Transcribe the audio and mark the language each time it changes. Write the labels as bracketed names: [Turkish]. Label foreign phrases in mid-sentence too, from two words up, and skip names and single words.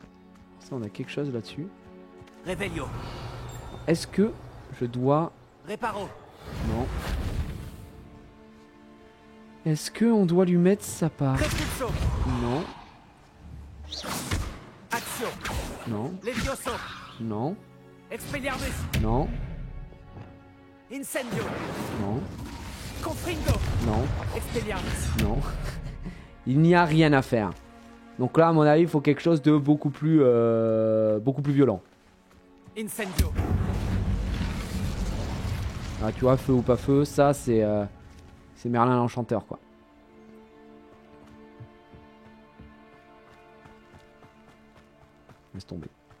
[French] Ça, on a quelque chose là-dessus. Revelio. Est-ce que je dois... Réparo. Non. Est-ce que on doit lui mettre sa part? Non. Action. Non. Levioso. Non. Expelliarmus. Non. Incendio. Non. Confringo. Non. Expelliarmus. Non. Il n'y a rien à faire. Donc là, à mon avis, il faut quelque chose de beaucoup plus violent. Incendio. Ah, tu vois, feu ou pas feu, ça c'est C'est Merlin l'enchanteur, quoi. Laisse tomber.